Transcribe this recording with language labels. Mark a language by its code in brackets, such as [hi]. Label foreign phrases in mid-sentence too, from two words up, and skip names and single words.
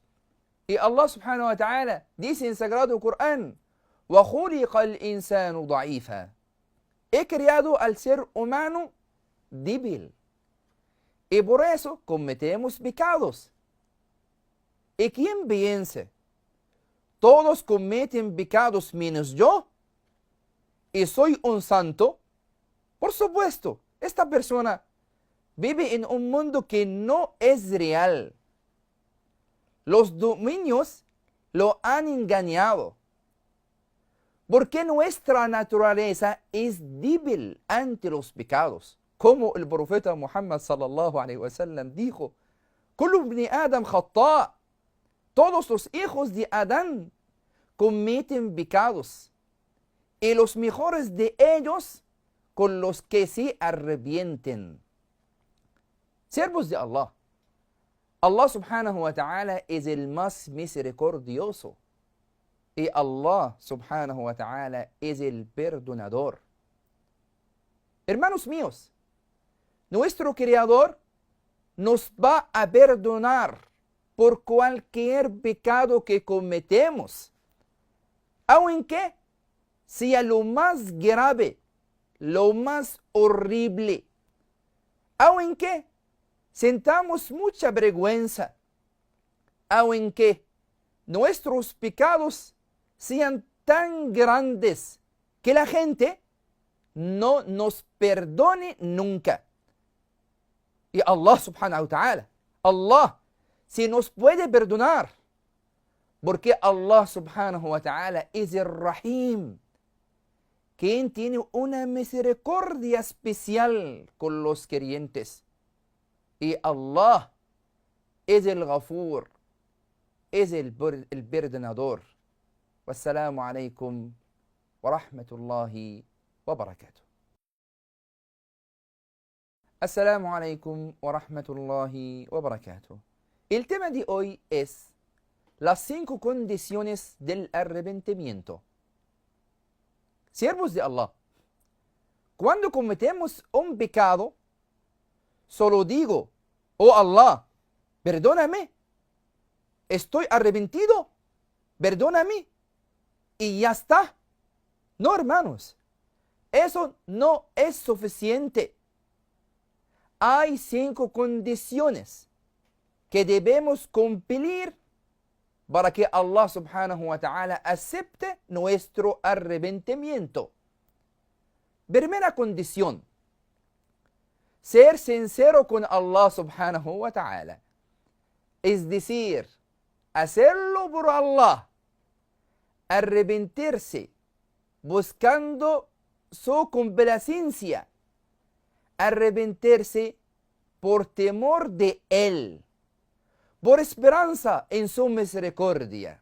[es] Y [ar] الله سبحانه وتعالى [es] dice en Sagrado Corán: [ar] وَخُلِقَ الْإِنسَانُ ضَعِيفًا. [es] He creado al ser humano débil. Y por eso cometemos pecados. ¿Y quién piensa? Todos cometen pecados menos yo. ¿Y soy un santo? Por supuesto, esta persona vive en un mundo que no es real. Los dominios lo han engañado. Porque nuestra naturaleza es débil ante los pecados. Como el profeta Muhammad [ar] صلى الله عليه وسلم [es] dijo: [ar] "كل ابن آدم خطاء". [es] Todos los hijos de Adán cometen pecados, y los mejores de ellos con los que se arrepienten. Siervos de Allah, [ar] الله سبحانه وتعالى [es] es el más misericordioso, y [ar] الله سبحانه وتعالى [es] es el perdonador. Hermanos míos, nuestro Creador nos va a perdonar por cualquier pecado que cometemos, aunque sea lo más grave, lo más horrible, aunque sintamos mucha vergüenza, aunque nuestros pecados sean tan grandes que la gente no nos perdone nunca. Y [ar] الله سبحانه وتعالى, [es] Allah sí nos puede perdonar, porque [ar] الله سبحانه وتعالى [es] es el Rahim, quien tiene una misericordia especial con los creyentes. Y Allah es el Ghafur, es el perdonador. [ar] والسلام عليكم ورحمة الله وبركاته. السلام عليكم ورحمة الله وبركاته. [es] El tema de hoy es las 5 condiciones del arrepentimiento. Siervos de Allah, cuando cometemos un pecado, solo digo: "Oh Allah, perdóname, estoy arrepentido, perdóname", y ya está. No, hermanos, eso no es suficiente. Hay 5 condiciones que debemos cumplir para que [ar] الله سبحانه وتعالى [es] acepte nuestro arrepentimiento. Primera condición: ser sincero con [ar] الله سبحانه وتعالى. [es] Es decir, hacerlo por Allah, arrepentirse, buscando su complacencia, arrepentirse por temor de Él, por esperanza en su misericordia.